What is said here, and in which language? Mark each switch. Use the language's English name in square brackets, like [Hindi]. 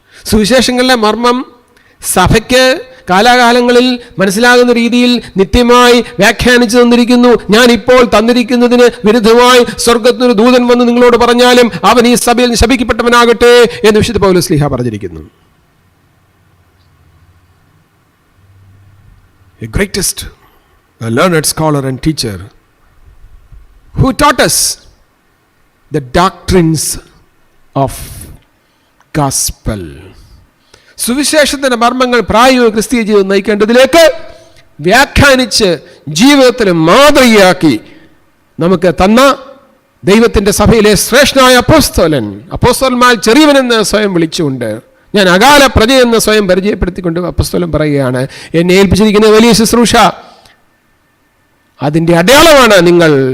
[Malayalam] സുവിശേഷങ്ങളിലെ മർമ്മം സഭയ്ക്ക് കാലാകാലങ്ങളിൽ മനസ്സിലാകുന്ന രീതിയിൽ നിത്യമായി വ്യാഖ്യാനിച്ചു തന്നിരിക്കുന്നു. ഞാൻ ഇപ്പോൾ തന്നിരിക്കുന്നതിന് വിരുദ്ധമായി സ്വർഗ്ഗത്തിനൊരു ദൂതൻ വന്ന് നിങ്ങളോട് പറഞ്ഞാലും അവൻ ഈ സഭയിൽ ശപിക്കപ്പെട്ടവനാകട്ടെ എന്ന് വിശുദ്ധ പൗലോസ് ശ്ലീഹ പറഞ്ഞിരിക്കുന്നു. [English] A greatest, a learned scholar and teacher who taught us the doctrines of gospel. [Malayalam] സുവിശേഷത്തിൻ്റെ മർമ്മങ്ങൾ പ്രായോഗിക ക്രിസ്തീയ ജീവിതം നയിക്കേണ്ടതിലേക്ക് വ്യാഖ്യാനിച്ച് ജീവിതത്തിൽ മാതൃകയാക്കി നമുക്ക് തന്ന ദൈവത്തിൻ്റെ സഭയിലെ ശ്രേഷ്ഠനായ അപ്പോസ്തലന്മാർ ചെറിയവനെന്ന് സ്വയം വിളിച്ചുകൊണ്ട്, ഞാൻ അകാല പ്രജയെന്ന് സ്വയം പരിചയപ്പെടുത്തിക്കൊണ്ട് അപ്പോസ്തലൻ പറയുകയാണ്, എന്നെ ഏൽപ്പിച്ചിരിക്കുന്ന വലിയ ശുശ്രൂഷ, അതിൻ്റെ അടയാളമാണ് നിങ്ങൾ.